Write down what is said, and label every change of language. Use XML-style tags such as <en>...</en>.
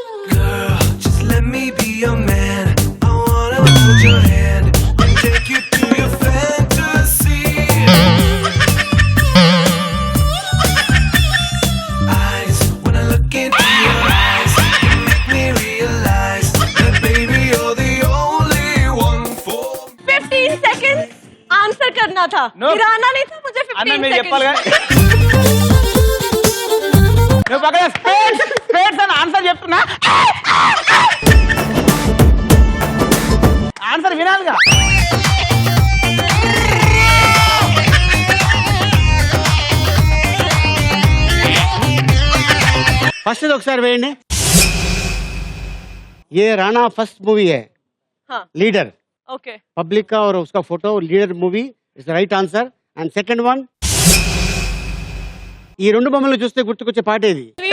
<en>Girl, just let me be your man. I wanna hold your hand and take you to your fantasy. Eyes, when I look into your eyes, you make me realize that baby you're the only one for me.</en> <hi>15 seconds answer करना था।</hi> <en>No.</en> <hi>गिराना नहीं था मुझे। 15</hi> <te>అన్న మీరు చెప్పాలి</te> <en>seconds।</en> <te>కదా. నువ్వు పక్కన స్పేడ్స్ అని ఆన్సర్ చెప్తున్నా. ఆన్సర్ వినాలిగా. ఫస్ట్ ఒకసారి వేయండి।</te> <hi>ये राणा फर्स्ट मूवी है, हाँ। Leader okay. पब्लिक का और उसका photo leader</hi> <en>Movie is the right answer.</en> <te>And second one, ఈ రెండు బొమ్మలు చూస్తే గుర్తుకొచ్చే పాట ఏది?</te>